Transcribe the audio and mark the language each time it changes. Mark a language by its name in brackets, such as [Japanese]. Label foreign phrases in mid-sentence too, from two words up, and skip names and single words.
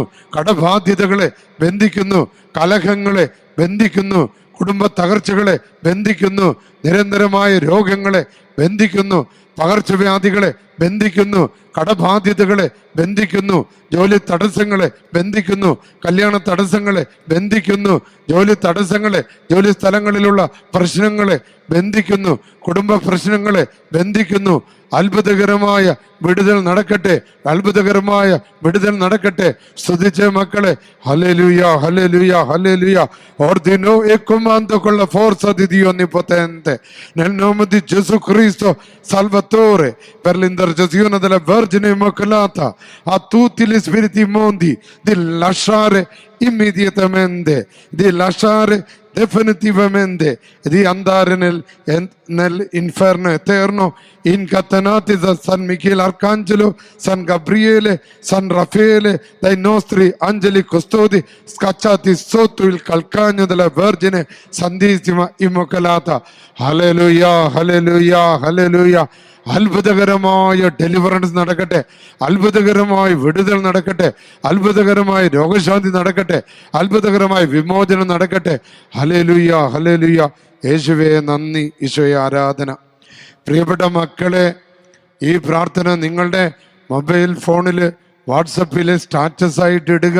[Malayalam] കടബാധ്യതകളെ ബന്ധിക്കുന്നു, കലഹങ്ങളെ ബന്ധിക്കുന്നു, കുടുംബ തകർച്ചകളെ ബന്ധിക്കുന്നു, നിരന്തരമായ രോഗങ്ങളെ ബന്ധിക്കുന്നു, പകർച്ചവ്യാധികളെ ബന്ധിക്കുന്നു, കടബാധ്യതകളെ ബന്ധിക്കുന്നു, ജോലി തടസ്സങ്ങളെ ബന്ധിക്കുന്നു, കല്യാണ തടസ്സങ്ങളെ ബന്ധിക്കുന്നു, ജോലി തടസ്സങ്ങളെ, ജോലി സ്ഥലങ്ങളിലുള്ള പ്രശ്നങ്ങളെ ബന്ധിക്കുന്നു, കുടുംബ പ്രശ്നങ്ങളെ ബന്ധിക്കുന്നു. അത്ഭുതകരമായ വിടുതൽ നടക്കട്ടെ, അത്ഭുതകരമായ വിടുതൽ നടക്കട്ടെ. സ്തുതിച്ച മക്കളെ ഹല്ലേലൂയ, ഹല്ലേലൂയ, ഹല്ലേലൂയ. [Italian] Ordino e comando con la forza di Dio Onnipotente, nel nome di Gesù Cristo Salvatore, per l'intercessione della Vergine Immacolata, a tutti gli spiriti immondi di lasciare immediatamente, di lasciare definitivamente, di andare nell'inferno eterno, incatenati da San Michele Arcangelo, San Gabriele, San Raffaele, dai nostri angeli custodi, scacciati sotto il calcagno della Vergine Santissima Immacolata. Alleluia, alleluia, alleluia. [Malayalam] അത്ഭുതകരമായ ഡെലിവറൻസ് നടക്കട്ടെ, അത്ഭുതകരമായ വിടുതൽ നടക്കട്ടെ, അത്ഭുതകരമായ രോഗശാന്തി നടക്കട്ടെ, അത്ഭുതകരമായ വിമോചനം നടക്കട്ടെ. ഹല്ലേലൂയ, ഹല്ലേലൂയ. യേശുവേ നന്ദി, ഈശോയെ ആരാധന. പ്രിയപ്പെട്ട മക്കളെ, ഈ പ്രാർത്ഥന നിങ്ങളുടെ [English] mobile phone, [Malayalam] വാട്സപ്പിൽ സ്റ്റാറ്റസ് ആയിട്ട് ഇടുക.